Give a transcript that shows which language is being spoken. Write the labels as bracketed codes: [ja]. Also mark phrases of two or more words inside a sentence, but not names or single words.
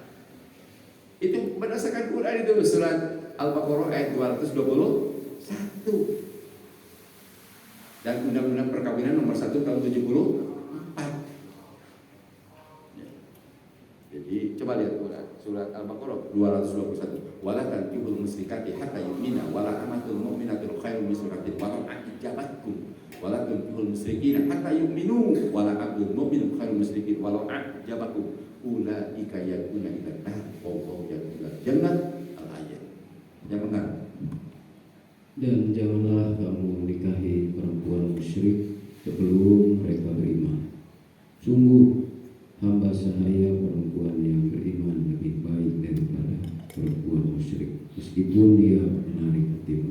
[id] Itu berdasarkan Quran itu surat Al-Baqarah ayat 221 dan Undang-Undang Perkawinan nomor 1 tahun 74. Jadi coba lihat Quran surat Al-Baqarah 221. [ar] ولا تنكحوا المشركات حتى يؤمن ولأمة مؤمنة خير من شركة ولو أعجبتكم ولا تنكحوا المشركين حتى يؤمنوا ولعبد مؤمن خير مشرك ولو أعجبكم أولئك يكونون إلى نار ويكونون جنة الآية. [id] Yang benar. Dan janganlah kamu menikahi perempuan musyrik sebelum mereka beriman. Sungguh hamba sahaya perempuan yang beriman lebih baik daripada perempuan musyrik, meskipun dia menarik hatimu.